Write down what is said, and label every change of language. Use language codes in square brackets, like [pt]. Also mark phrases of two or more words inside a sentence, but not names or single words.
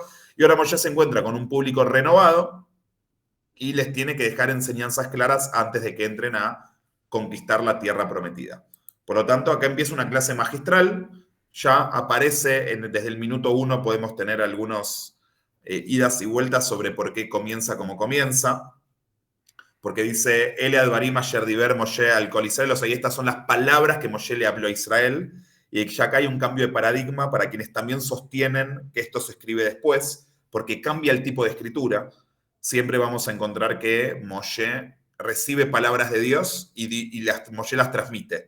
[es] Y ahora Moshe se encuentra con un público renovado y les tiene que dejar enseñanzas claras antes de que entren a conquistar la tierra prometida. Por lo tanto, acá empieza una clase magistral, ya aparece desde el minuto 1, podemos tener algunos idas y vueltas sobre por qué comienza como comienza, porque dice, [he] אלה הדברים אשר דבר משה אל כל ישראל, [es] o sea, y estas son las palabras que Moshe le habló a Israel, y ya acá hay un cambio de paradigma para quienes también sostienen que esto se escribe después, porque cambia el tipo de escritura. Siempre vamos a encontrar que Moshe recibe palabras de Dios y Moshe las transmite.